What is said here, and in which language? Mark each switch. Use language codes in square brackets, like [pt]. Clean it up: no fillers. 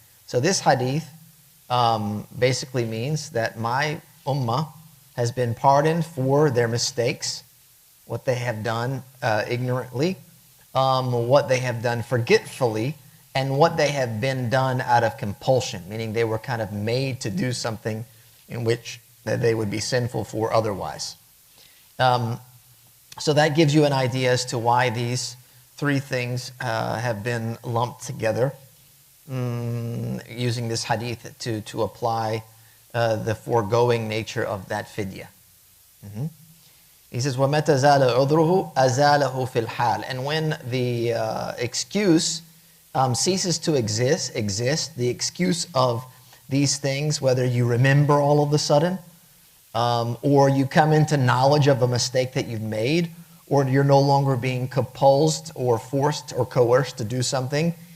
[en] So this hadith basically means that my ummah has been pardoned for their mistakes, what they have done ignorantly, what they have done forgetfully, and what they have been done out of compulsion, meaning they were kind of made to do something in which they would be sinful for otherwise. So that gives you an idea as to why these three things have been lumped together, using this hadith to apply the foregoing nature of that fidyah. He says, [ar] وَمَتَ زَالَ عُذْرُهُ أَزَالَهُ فِي الْحَالِ. [en] And when the excuse ceases to exist, the excuse of these things, whether you remember all of a sudden, or you come into knowledge of a mistake that you've made, or you're no longer being compulsed or forced or coerced to do something.